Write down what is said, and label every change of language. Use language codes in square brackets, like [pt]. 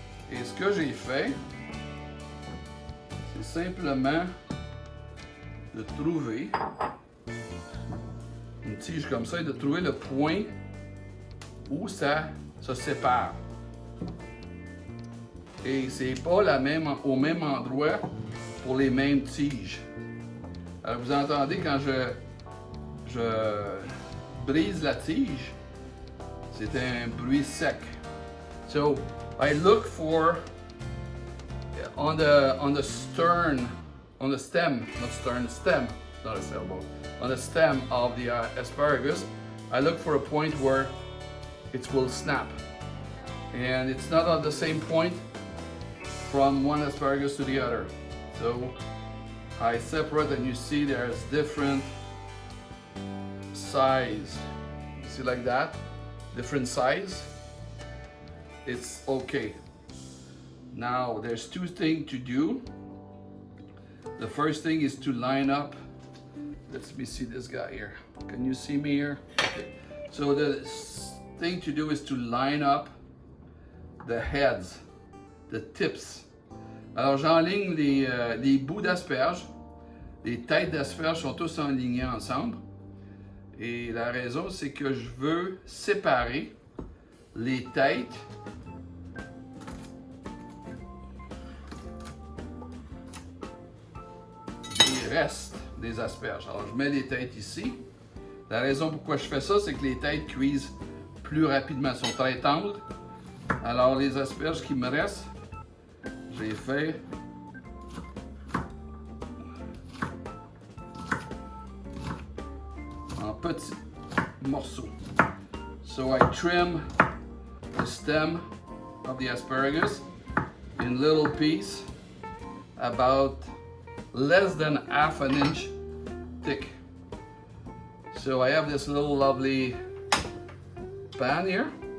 [fr] Et ce que j'ai fait, c'est simplement de trouver une tige comme ça et de trouver le point où ça se sépare. Et c'est pas au même endroit pour les mêmes tiges. Alors vous entendez quand je brise la tige, c'est un bruit sec. [en] So I look for on the stem, not a sailboat. On the stem of the asparagus, I look for a point where it will snap, and it's not at the same point from one asparagus to the other. So I separate, and you see there's different size. You see like that? Different size. It's okay. Now, there's two things to do. The first thing is to line up. Let me see this guy here. Can you see me here? Okay. So the thing to do is to line up the heads, the tips. [fr] Alors j'enligne les bouts d'asperges. Les têtes d'asperges sont tous enlignés ensemble. Et la raison, c'est que je veux séparer les têtes des restes des asperges. Alors, je mets les têtes ici. La raison pourquoi je fais ça, c'est que les têtes cuisent plus rapidement. Elles sont très tendres. Alors, les asperges qui me restent, j'ai fait en petits morceaux. [en] So I trim the stem of the asparagus in little pieces about less than half an inch thick. So I have this little lovely pan here.